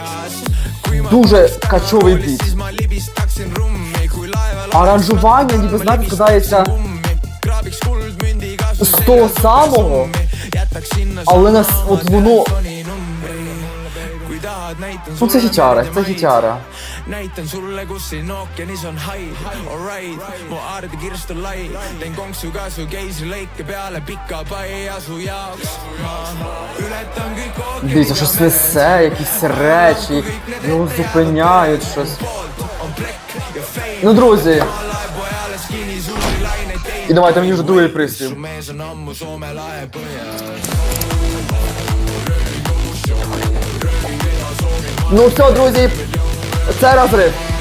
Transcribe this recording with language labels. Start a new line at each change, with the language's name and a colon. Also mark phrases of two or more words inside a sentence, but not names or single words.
Ukrainian: Дуже качовий біт. Аранжування, ніби, знаєте, складається з того самого, але от воно... Ну це хітяра, це хітяра.
Estonian: Näitan sulle, kus siin ookeanis on haid. Alright, mu aarde kirstu lai. Teen konksu ka su keisrilõike peale pika pai asu jaoks. Ma ületan kõik ookeanid.
Ukrainian: Дивіться, щось несе, якісь речі, його зупиняють щось. Ну, друзі. І давайте мені вже другий приспів. Ну все, друзі, це розрив.